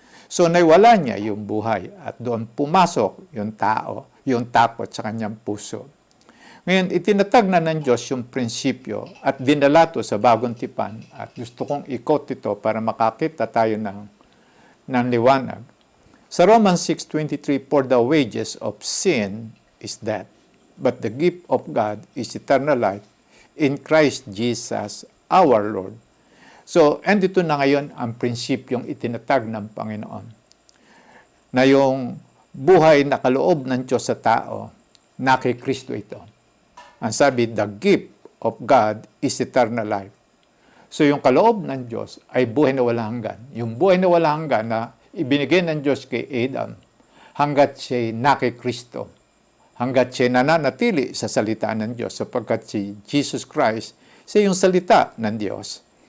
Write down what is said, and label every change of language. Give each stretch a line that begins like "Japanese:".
Filipino: So, naiwala niya yung buhay at doon pumasok yung tao, yung takot sa kanyang puso. Ngayon, itinatag na ng Diyos yung prinsipyo at dinala to sa bagong tipan at gusto kong ikot ito para makakita tayo ng liwanag.
English: Sa Romans 6:23, "For the wages of sin is death, but the gift of God is eternal life in Christ Jesus our Lord."
Filipino: So, andito na ngayon ang prinsipyong itinatag ng Panginoon. Na yung buhay na kaloob ng Diyos sa tao, na kay Kristo ito. Ang sabi,
English: the gift of God is eternal life.
Filipino: So, yung kaloob ng Diyos ay buhay na walang hanggan. Yung buhay na walang hanggan na ibinigay ng Diyos kay Adam, hanggat siya'y na kay Kristo. Hanggat siya nananatili sa salita ng Diyos, sapagkat si Jesus Christ, siya yung salita ng Diyos.